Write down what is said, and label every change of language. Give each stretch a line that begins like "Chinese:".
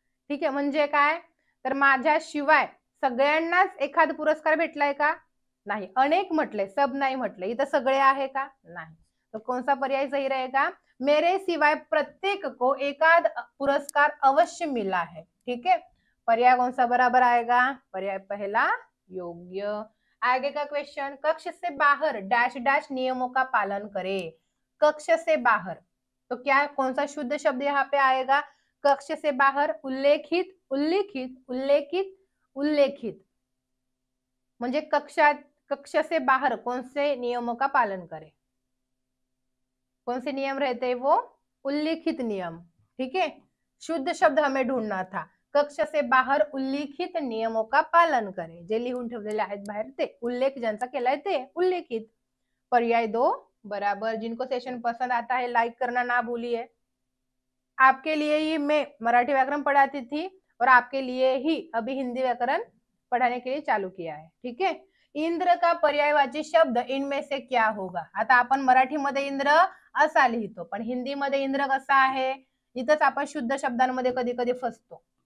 Marathi: ठीक आहे, म्हणजे काय तर माझ्याशिवाय सगळ्यांनाच एखाद पुरस्कार भेटलाय का? नाही. अनेक म्हटले, सब नाही म्हटले, इथं सगळे आहे का?
Hindi: नाही. तो कौन सा पर्याय सही रहेगा? मेरे सिवाय प्रत्येक को एकाध पुरस्कार अवश्य मिला है। ठीक है, पर्याय कौन सा बराबर आएगा? पर्याय पहला योग्य। आगे का क्वेश्चन, कक्ष से बाहर डैश डैश नियमों का पालन करे। कक्ष से बाहर, तो क्या कौन सा शुद्ध शब्द यहाँ पे आएगा? कक्ष से बाहर उल्लेखित, उल्लेखित, उल्लेखित, उल्लेखित। म्हणजे कक्ष से बाहर कौन से नियमों का पालन करे? कौन से नियम रहते हैं वो? उल्लेखित नियम। ठीक है, शुद्ध शब्द हमें ढूंढना था। कक्ष से बाहर उल्लेखित नियमों का पालन करे,
Marathi: जे लिहून ठेवलेले आहेत बाहेर ते उल्लेख ज्यांचा केलाय ते उल्लेखित।
Hindi: पर्याय 2 बराबर। जिनको सेशन पसंद आता है लाइक करना ना भूलिए। आपके लिए ही मैं मराठी व्याकरण पढ़ाती थी और आपके लिए ही अभी हिंदी व्याकरण पढ़ाने के लिए चालू किया है। ठीक है, इंद्र का पर्यायवाची शब्द इनमें से क्या होगा?
Marathi: आता आपण मराठीमध्ये इंद्र असा लिहितो, पण हिंदीमध्ये इंद्र कसा आहे? इथंच आपण शुद्ध शब्दांमध्ये कधी कधी फसतो।